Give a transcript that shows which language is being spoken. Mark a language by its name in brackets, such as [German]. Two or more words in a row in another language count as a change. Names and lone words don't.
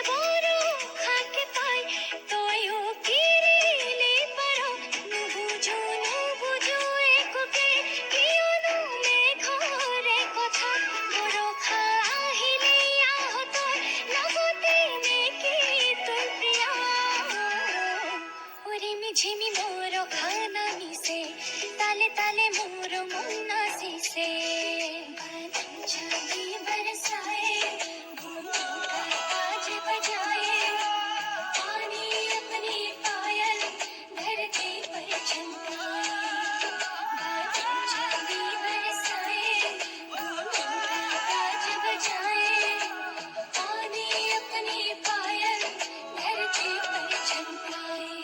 [Assamese] বৰষাকে পাই তইও কিৰিলি পাৰ নুবুজো একোকে কিয়নো মেঘৰে কথা বৰষা আহিলে আহ তই লগতে নেকি তই প্ৰিয়া ৰিমি ঝিমি বৰষা নামিছে তালে তালে মোর মন নাচিছে [Hindi] बादल बरसाए बूंदों का ताज बजाए पानी अपनी पायल धरती पर छलकाए बादल बरसाए बूंदों का ताज बजाए पानी अपनी पायल धरती पर छलकाए